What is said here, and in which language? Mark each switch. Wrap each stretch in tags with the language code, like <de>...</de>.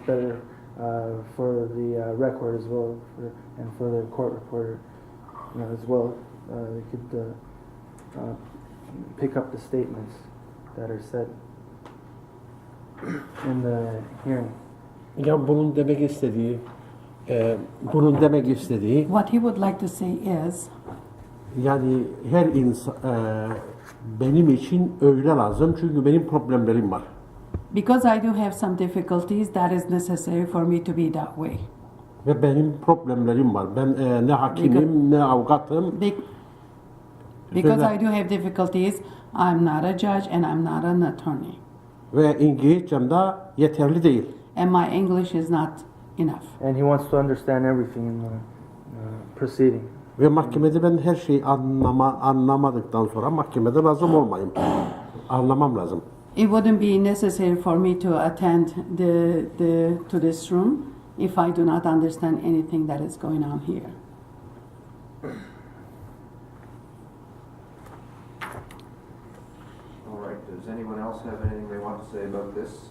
<en>It's better for the record as well, and for the court reporter as well. They could pick up the statements that are said in the hearing.</en> <tr>Ya bunun demek istediği Bunun demek istediği,</tr> <en>What he would like to say is,</en> <tr>yani her insan benim için öyle lazım çünkü benim problemlerim var.</tr> <en>because I do have some difficulties, that is necessary for me to be that way.</en> <tr>Ve benim problemlerim var. Ben ne hakimim ne avukatım.</tr> <en>Because</en> <tr>Söyle.</tr> <en>I do have difficulties, I'm not a judge and I'm not an attorney.</en> <tr>Ve İngilizcem de yeterli değil.</tr> <en>And my English is not enough. And he wants to understand everything in the proceeding.</en> <tr>Ve mahkemede ben her şeyi anlamadıktan sonra mahkemede lazım olmayayım. Anlamam lazım.</tr> <en>It wouldn't be necessary for me to attend to this room if I do not understand anything that is going on here. All right, does anyone else have anything they want to say about this?</en>